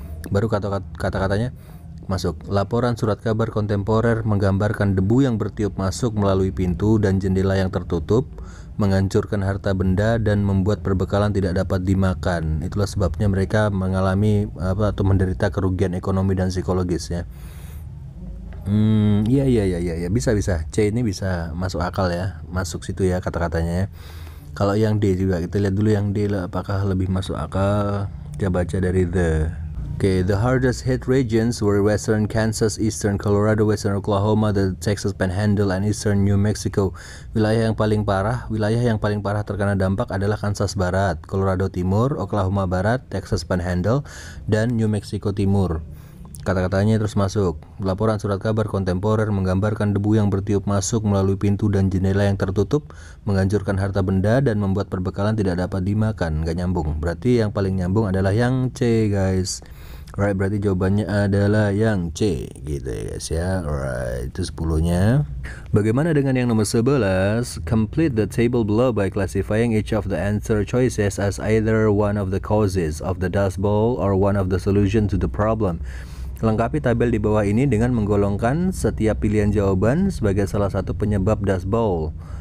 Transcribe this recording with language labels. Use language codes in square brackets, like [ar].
[id] Baru kata-katanya masuk. Laporan surat kabar kontemporer menggambarkan debu yang bertiup masuk melalui pintu dan jendela yang tertutup, menghancurkan harta benda dan membuat perbekalan tidak dapat dimakan. Itulah sebabnya mereka mengalami atau menderita kerugian ekonomi dan psikologis ya. Iya, bisa. C ini bisa masuk akal ya, masuk situ ya kata-katanya ya. Kalau yang D juga kita lihat dulu yang D apakah lebih masuk akal. Kita baca dari [en] the hardest hit regions were western Kansas, eastern Colorado, western Oklahoma, the Texas Panhandle, and eastern New Mexico. [id] Wilayah yang paling parah terkena dampak adalah Kansas Barat, Colorado Timur, Oklahoma Barat, Texas Panhandle, dan New Mexico Timur. Kata-katanya terus masuk. Laporan surat kabar kontemporer menggambarkan debu yang bertiup masuk melalui pintu dan jendela yang tertutup, menghancurkan harta benda dan membuat perbekalan tidak dapat dimakan. Gak nyambung. Berarti yang paling nyambung adalah yang C, guys. Alright, berarti jawabannya adalah yang C gitu ya guys ya. Alright, itu 10-nya. Bagaimana dengan yang nomor 11? [en] Complete the table below by classifying each of the answer choices as either one of the causes of the dust bowl or one of the solution to the problem. [id] Lengkapi tabel di bawah ini dengan menggolongkan setiap pilihan jawaban sebagai salah satu penyebab dust bowl.